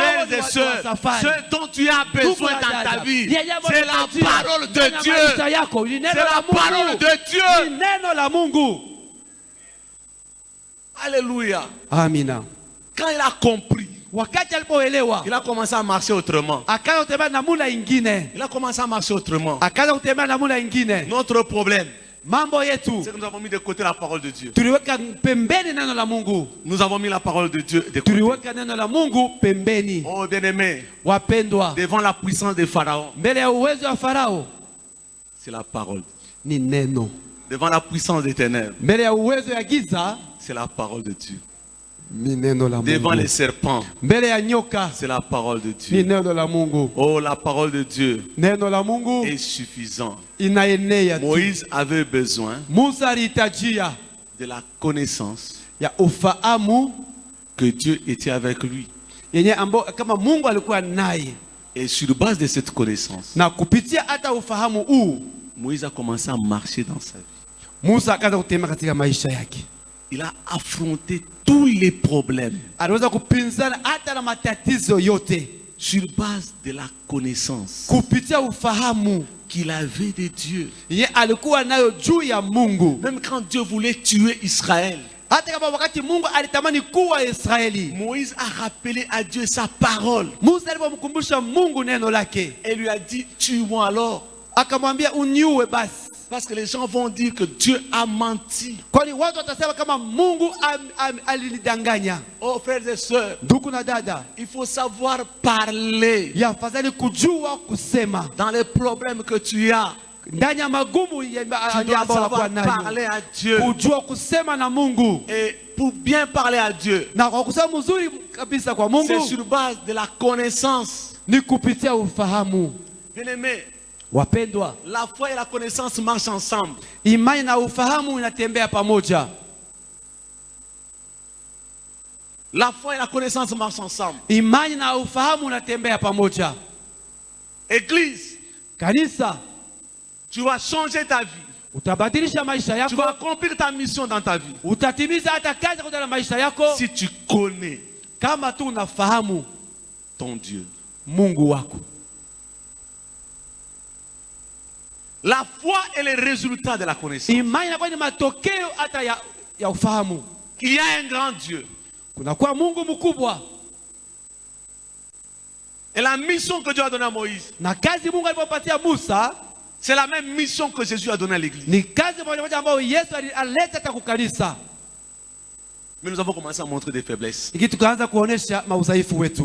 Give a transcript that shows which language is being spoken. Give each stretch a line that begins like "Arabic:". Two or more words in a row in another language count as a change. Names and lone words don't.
French: Frères
Swahili: ni
French: et
Swahili: watu
French: sœurs,
Swahili: wa safari.
French: ce dont tu as besoin dans ta vie, c'est la parole de Dieu. C'est la parole de Dieu.
Swahili: Neno la Mungu.
French: Alléluia.
Swahili: Amina.
French: Quand il a compris,
Swahili: Wakati alipoelewa,
French: il a commencé à marcher autrement.
Swahili: akaanza kutembea namna ingine.
French: Il a commencé à marcher autrement.
Swahili: Akaanza kutembea namna ingine.
French: Notre problème,
Swahili: Mambo yetu
French: c'est que nous avons mis de côté la parole de Dieu.
Swahili: tuliweka pembeni neno la Mungu.
French: Nous avons mis la parole de Dieu de côté.
Swahili: Tuliweka neno la Mungu pembeni.
French: Oh bien-aimé,
Swahili: Wapendwa,
French: devant la puissance de Pharaon,
Swahili: mbele ya uwezo wa Farao
French: c'est la parole.
Swahili: ni neno.
French: Devant la puissance des ténèbres,
Swahili: Mbele ya uwezo ya giza
French: c'est la parole de Dieu.
Swahili: ni neno la
French: Devant
Swahili: Mungu.
French: les serpents,
Swahili: Mbele ya nyoka
French: c'est la parole de
Swahili: ni
French: Dieu.
Swahili: neno la Mungu.
French: Oh, la parole de Dieu
Swahili: Neno la Mungu
French: est suffisant.
Swahili: inaenea tu.
French: Moïse avait besoin
Swahili: Musa alihitajia
French: de la connaissance
Swahili: ya ufahamu
French: que Dieu était avec lui.
Swahili: yenye ambao kama Mungu alikuwa naye,
French: Et sur base de cette connaissance,
Swahili: na kupitia hata ufahamu huu
French: Moïse a commencé à marcher dans sa vie.
Swahili: Musa akaanza kutembea katika maisha yake.
French: Il a affronté tous les problèmes
Swahili: Aliweza kupinzana hata na matatizo yote
French: sur base de la connaissance
Swahili: kupitia ufahamu
French: qu'il avait de Dieu.
Swahili: yenye alikuwa nayo juu ya Mungu.
French: Même quand Dieu voulait tuer Israël,
Swahili: Hata kama wakati Mungu alitamani kuwa Israeli,
French: Moïse a rappelé à Dieu sa parole
Swahili: Musa alipomkumbusha Mungu neno lake,
French: et lui a dit, tue-moi alors.
Swahili: akamwambia uniue basi,
French: Parce que les gens vont dire que Dieu a menti.
Swahili: kwani watu watasema kama Mungu alinidanganya.
French: Oh frères et sœurs,
Swahili: Ndugu na dada,
French: il faut savoir parler
Swahili: yafadhali kujua kusema
French: dans les problèmes que tu as.
Swahili: ndani ya magumu
French: Tu dois savoir parler à Dieu.
Swahili: kujua kusema na Mungu,
French: Et pour bien parler à Dieu,
Swahili: na kwa kusema mzuri kabisa kwa
French: c'est
Swahili: Mungu
French: sur base de la connaissance.
Swahili: ni kupitia ufahamu.
French: Bien-aimé,
Swahili: Wapendwa,
French: la foi et la connaissance marchent ensemble.
Swahili: imani na ufahamu inatembea pamoja.
French: La foi et la connaissance marchent ensemble.
Swahili: Imani na ufahamu unatembea pamoja.
French: Église,
Swahili: Kanisa,
French: tu vas changer ta vie.
Swahili: utabadilisha maisha
French: Tu
Swahili: yako,
French: vas accomplir ta mission dans ta vie.
Swahili: utatimiza hata kazi kwa maisha yako
French: Si tu connais
Swahili: kama tu unafahamu
French: ton Dieu.
Swahili: Mungu wako.
French: La foi est le résultat de la connaissance.
Swahili: Imani inakuwa ni matokeo hata ya ufahamu.
French: Il y a un grand Dieu.
Swahili: Kunakuwa Mungu mkubwa,
French: Et la mission que Dieu a donnée à Moïse,
Swahili: na kazi Mungu alipopatia Musa
French: c'est la même mission que Jésus a donnée à l'église.
Swahili: ni kazi moja moja ambayo Yesu alileta hata kukanisa.
French: Mais nous avons commencé à montrer des faiblesses.
Swahili: Iki tukaanza kuonesha maudhaifu wetu,